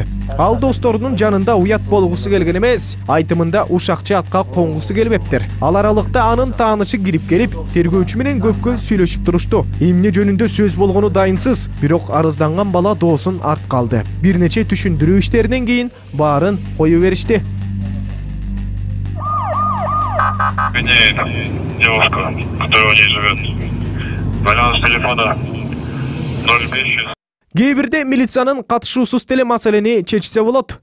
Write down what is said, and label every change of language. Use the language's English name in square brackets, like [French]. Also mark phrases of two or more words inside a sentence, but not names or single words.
[Kyrgyz] Ал досторунун жанында уят болгусу келген эмес, айтымында ушакчы атка конгусу келбептир. Ал аралыкта анын таанышы кирип келип, тергөөчү менен көпкө сүйлөшүп турушту. Эмне жөнүндө сөз болгону дайынсыз, бирок арызданган бала доосун артка алды. Бир нече түшүндүрүү иштеринен кийин баарын кое беришти. [Russian] Мне там девушка, которая у ней живет. Баланс телефона 0500. [Kyrgyz] Кээ бирде милициянын катышуусуз деле маселени чечсе болот.